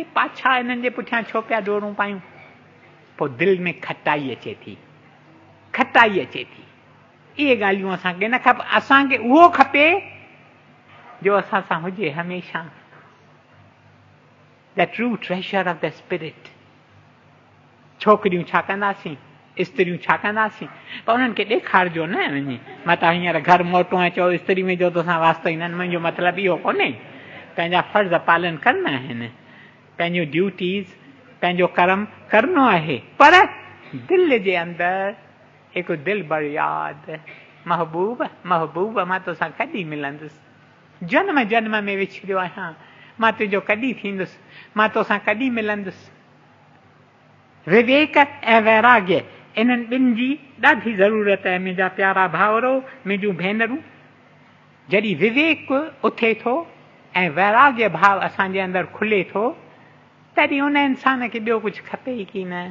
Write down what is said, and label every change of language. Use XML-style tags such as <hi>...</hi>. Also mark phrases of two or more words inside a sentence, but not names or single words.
<sd>पाछा हिननि जे पुठियां छो पिया डोरूं पायूं। पोइ दिलि में खटाई अचे थी, खटाई अचे थी। इहे ॻाल्हियूं असांखे न खपे। असांखे उहो खपे जो असां सां हुजे हमेशह,</sd> <en>the true treasure of the spirit.</en> <sd>छोकिरियूं छा कंदासीं, स्त्रियूं छा कंदासीं, पर उन्हनि खे ॾेखारिजो न वञी। मां त हींअर घर मोटो ऐं चओ स्त्री में जो तोसां वास्तो ई न, मुंहिंजो मतिलबु इहो कोन्हे। पंहिंजा फर्ज़ पालन करणा आहिनि, पंहिंजूं ड्यूटीज़, पंहिंजो कर्म करणो आहे, पर दिलि जे अंदरि हिकु दिलि भर यादि, महबूब महबूब मां तोसां कॾहिं मिलंदुसि, जन्म जन्म में विछड़ियो आहियां, मां तुंहिंजो कॾहिं थींदुसि, मां तोसां कॾहिं मिलंदुसि। विवेक ऐं वैराग्य इन्हनि ॿिनि जी ॾाढी ज़रूरत आहे मुंहिंजा प्यारा भाउरो, मुंहिंजूं भेनरूं। जॾहिं विवेक उथे थो ऐं वैराग्य भाव असांजे अंदरि खुले थो, तॾहिं उन इंसान खे ॿियो कुझु खपे ई की न।</sd>